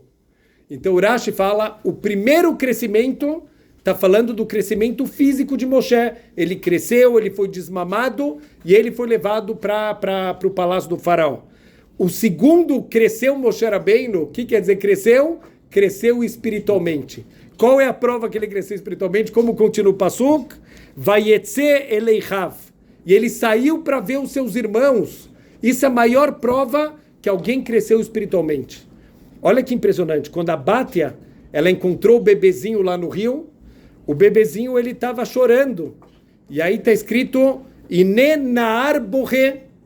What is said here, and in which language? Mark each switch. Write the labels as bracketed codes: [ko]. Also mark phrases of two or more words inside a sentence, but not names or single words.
[pt] Então o Rashi fala, o primeiro crescimento está falando do crescimento físico de Moshe. Ele cresceu, ele foi desmamado e ele foi levado para o palácio do faraó. O segundo, cresceu Moshe Rabbeinu. O que quer dizer cresceu? Cresceu espiritualmente. Qual é a prova que ele cresceu espiritualmente? Como continua o Pasuk? [he] ויצא אל אחיו. [pt] E ele saiu para ver os seus irmãos. Isso é a maior prova que alguém cresceu espiritualmente. Olha que impressionante. Quando a Bátia, ela encontrou o bebezinho lá no rio, o bebezinho ele estava chorando. E aí está escrito [he] הנה נער בוכה.